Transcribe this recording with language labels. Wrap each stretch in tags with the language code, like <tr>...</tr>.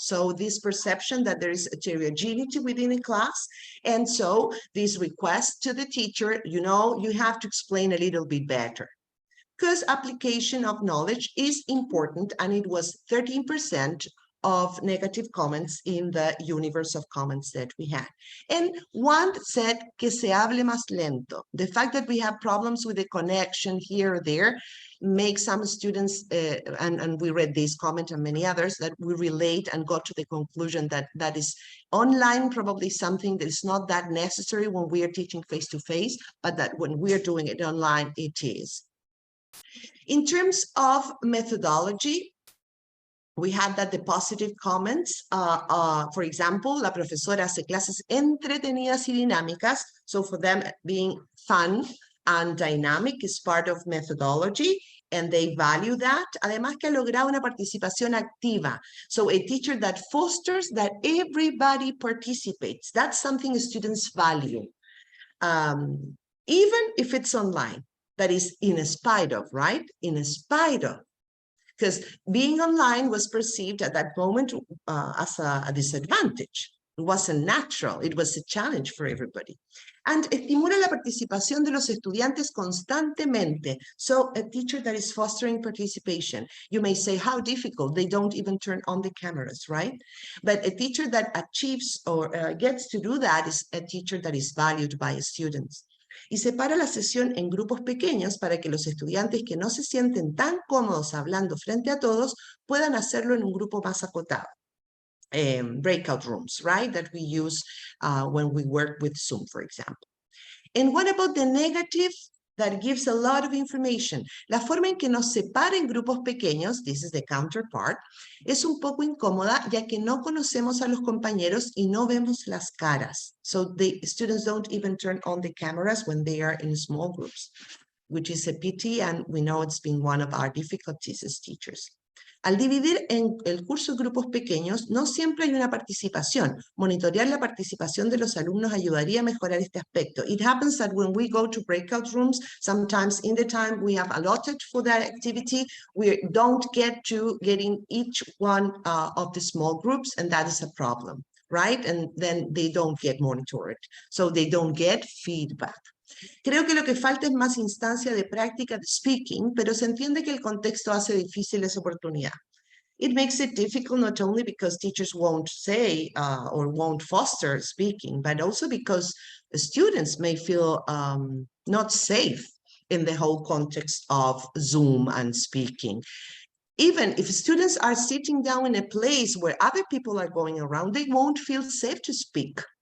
<en>So this perception that there is heterogeneity within a class, and so this request to the teacher, you know, you have to explain a little bit better. Because application of knowledge is important, and it was 13% of negative comments in the universe of comments that we had. And one said</en> <es>que se hable más lento.</es> <en>The fact that we have problems with the connection here or there makes some students, and we read this comment and many others, that we relate and got to the conclusion that that is online probably something that is not that necessary when we are teaching face-to-face, but that when we are doing it online, it is. In terms of methodology, we had that the positive comments, for example,</en> <es>la profesora hace clases entretenidas y dinámicas,</es> <en>so for them being fun and dynamic is part of methodology, and they value that.</en> <es>Además que ha logrado una participación activa.</es> <en>So a teacher that fosters that everybody participates. That's something students value. Even if it's online, that is in spite of, right? In spite of. Because being online was perceived at that moment as a disadvantage. It wasn't natural. It was a challenge for everybody.</en> <es>And estimula la participación de los estudiantes constantemente.</es> <en>So a teacher that is fostering participation, you may say, how difficult? They don't even turn on the cameras, right? But a teacher that achieves or gets to do that is a teacher that is valued by students.</en> <es>Y separa la sesión en grupos pequeños para que los estudiantes que no se sienten tan cómodos hablando frente a todos puedan hacerlo en un grupo más acotado.</es> <en>Breakout rooms, right? That we use when we work with Zoom, for example. And what about the negative? That gives a lot of information.</en> <es>La forma en que nos separa en grupos pequeños,</es> <en>this is the counterpart,</en> <es>es un poco incómoda ya que no conocemos a los compañeros y no vemos las caras.</es> <en>So the students don't even turn on the cameras when they are in small groups, which is a pity, and we know it's been one of our difficulties as teachers.</en> <es>Al dividir en el curso en grupos pequeños, no siempre hay una participación. Monitorear la participación de los alumnos ayudaría a mejorar este aspecto.</es> <en>It happens that when we go to breakout rooms, sometimes in the time we have allotted for that activity, we don't get to getting each one of the small groups, and that is a problem, right? And then they don't get monitored, so they don't get feedback.</en> <es>Creo que lo que falta es más instancia de práctica de speaking, pero se entiende que el contexto hace difícil esa oportunidad.</es> <en>It makes it difficult not only because teachers won't say or won't foster speaking, but also because the students may feel not safe in the whole context of Zoom and speaking. Even if students are sitting down in a place where other people are going around, they won't feel safe to speak.</en>